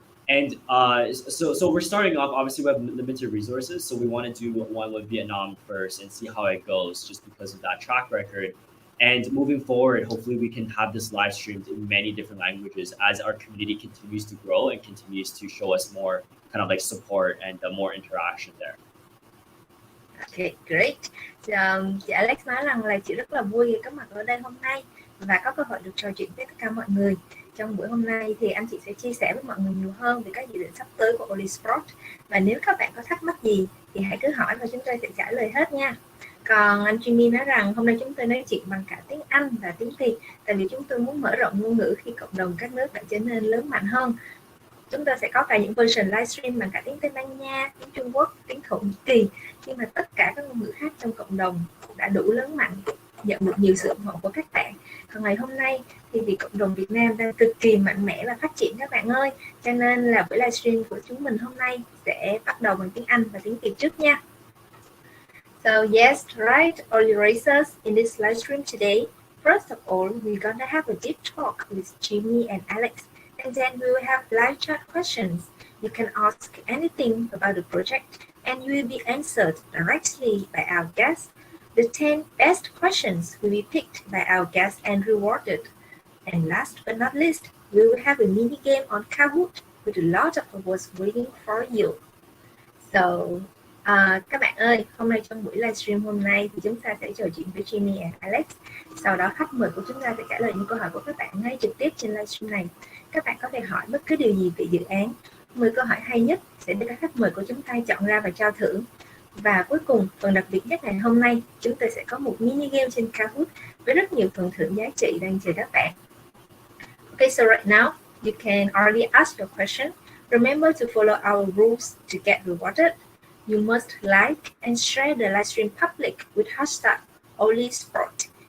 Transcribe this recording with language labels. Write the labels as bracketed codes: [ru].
[en] And so we're starting off, obviously we have limited resources, so we want to do one with Vietnam first and see how it goes, just because of that track record. And moving forward, hopefully we can have this live streamed in many different languages as our community continues to grow and continues to show us more kind of like support and more interaction there. Okay, great. [vi] Chị Alex nói rằng là chị rất là vui có mặt ở đây hôm nay và có cơ hội được trò chuyện với tất cả mọi người. Trong buổi hôm nay thì anh chị sẽ chia sẻ với mọi người nhiều hơn về các dự định sắp tới của Oly Sport. Và nếu các bạn có thắc mắc gì thì hãy cứ hỏi và chúng tôi sẽ trả lời hết nha. Còn anh Jimmy nói rằng hôm nay chúng tôi nói chuyện bằng cả tiếng Anh và tiếng Việt, tại vì chúng tôi muốn mở rộng ngôn ngữ khi cộng đồng các nước đã trở nên lớn mạnh hơn. Chúng ta sẽ có cả những version livestream bằng cả tiếng Tây Ban Nha, tiếng Trung Quốc, tiếng Thổ Nhĩ Kỳ, nhưng mà tất cả các ngôn ngữ khác trong cộng đồng đã đủ lớn mạnh, nhận được nhiều sự ủng hộ của các bạn. Còn ngày hôm nay thì vì cộng đồng Việt Nam đang cực kỳ mạnh mẽ và phát triển các bạn ơi, cho nên là buổi livestream của chúng mình hôm nay sẽ bắt đầu bằng tiếng Anh và tiếng Việt trước nha. [en] So yes, right, Oly Racers, in this livestream today, first of all, we're gonna have a deep talk with Jimmy and Alex. And then we will have live chat questions. You can ask anything about the project and you will be answered directly by our guests. The 10 best questions will be picked by our guests and rewarded. And last but not least, we will have a mini game on Kahoot with a lot of awards waiting for you. [vi] So, các bạn ơi, hôm nay trong buổi livestream hôm nay thì chúng ta sẽ trò chuyện với Jimmy and Alex. Sau đó khách mời của chúng ta sẽ trả lời những câu hỏi của các bạn ngay trực tiếp trên livestream này. Các bạn có thể hỏi bất cứ điều gì về dự án. 10 câu hỏi hay nhất sẽ được các khách mời của chúng ta chọn ra và trao thưởng. Và cuối cùng, phần đặc biệt nhất ngày hôm nay, chúng ta sẽ có một mini game trên Kahoot với rất nhiều phần thưởng giá trị đang chờ các bạn. [en] Okay, so right now, you can already ask your question. Remember to follow our rules to get rewarded. You must like and share the livestream public with hashtag #OlySport.